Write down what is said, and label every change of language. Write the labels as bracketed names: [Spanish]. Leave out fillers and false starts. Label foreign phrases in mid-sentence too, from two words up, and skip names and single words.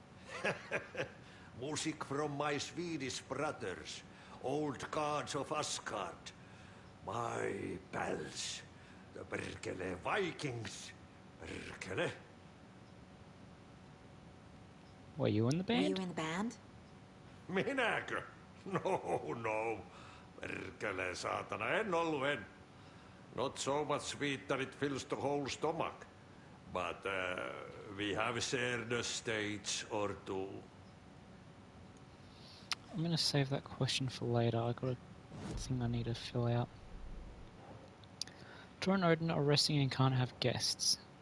[English] Music from my Swedish brothers, old gods of Asgard. My pals, the Berkele Vikings. Berkele. Were you in the Were you band? in the band? [Finnish] Minäkö? No. Perkele, saatana, en ollut. [English] Not so much sweet that it fills the whole stomach. But we have shared a stage or two. I'm going to save that question for later. I got a thing I need to fill out. Tor and Odin are resting and can't have guests.